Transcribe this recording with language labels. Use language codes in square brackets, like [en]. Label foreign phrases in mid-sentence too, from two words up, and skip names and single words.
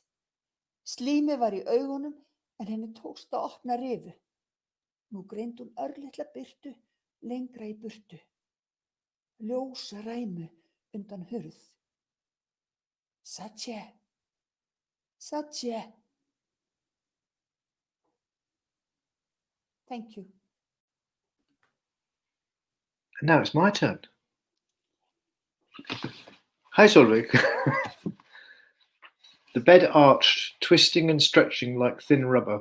[is] Slímið var í augunum en henni tókst að opna rifu. Nú greindi hún örlitla birtu lengra í burtu. Ljósa ræmu undan hurð. [en] Satche, Satche. Thank you. And now it's my turn. Hi, Solveig. The bed arched, twisting and stretching like thin rubber.